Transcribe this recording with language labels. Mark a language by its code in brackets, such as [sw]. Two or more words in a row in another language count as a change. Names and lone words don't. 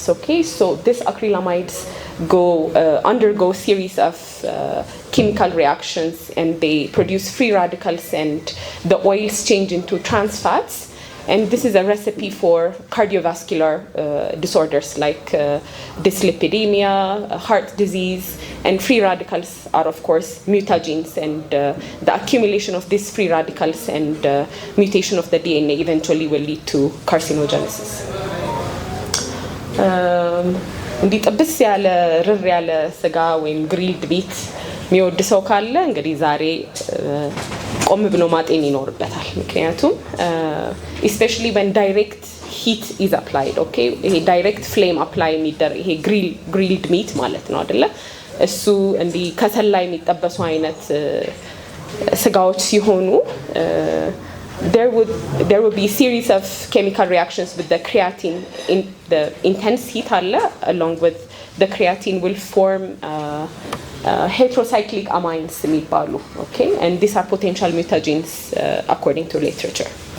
[en] Okay, so these acrylamides undergo series of chemical reactions and they produce free radicals and the oils change into trans fats, and this is a recipe for cardiovascular disorders like dyslipidemia, heart disease, and free radicals are of course mutagens, and the accumulation of these free radicals and mutation of the DNA eventually will lead to carcinogenesis. [am] እንዲህ ጥብስ ያለ ርር ያለ ስጋ ወይም [en] grilled beat [am] የሚወድ ሰው ካለ እንግዲህ ዛሬ ቆም ብሎ ማጤን ይኖርበታል። ምክንያቱም [en] especially when direct heat is applied, okay, [am] ይሄ [en] direct flame apply [am] የሚደረግ ይሄ [en] grilled meat [am] ማለት ነው አይደለ? እሱ እንዲህ ከሰል ላይ የሚጠበሱ አይነት ስጋዎች ሲሆኑ [en] there would be a series of chemical reactions with the creatine in the intense heat along with the creatine will form heterocyclic amines የሚባሉ, okay, and these are potential mutagens according to literature.